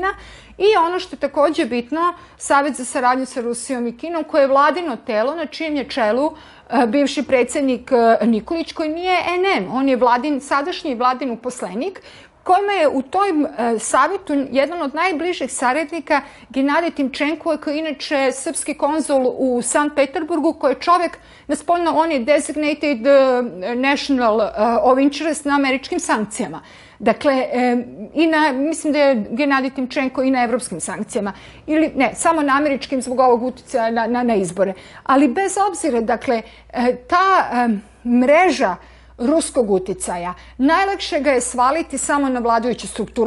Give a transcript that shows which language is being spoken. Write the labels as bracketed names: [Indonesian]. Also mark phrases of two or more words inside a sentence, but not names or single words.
[Serbian] I ono što je takođe bitno, Savet za saradnju sa Rusijom i Kinom, koje je vladino telo na čijem je čelu bivši predsjednik Nikolić, koji nije NM, on je sadašnji vladin uposlenik, kojima je u tom savjetu jedan od najbližih saradnika Genadij Timčenko, koji je inače srpski konzul u Sankt Peterburgu, koji je čovek, naspolno on je [English] designated national of interest [Serbian] na američkim sankcijama. Dakle, mislim da je Genadij Timčenko i na evropskim sankcijama. Ili ne, samo na američkim zbog ovog uticaja na izbore. Ali bez obzira, dakle, ta mreža ruskog uticaja, najlakše ga je svaliti samo na vladajuću strukturu.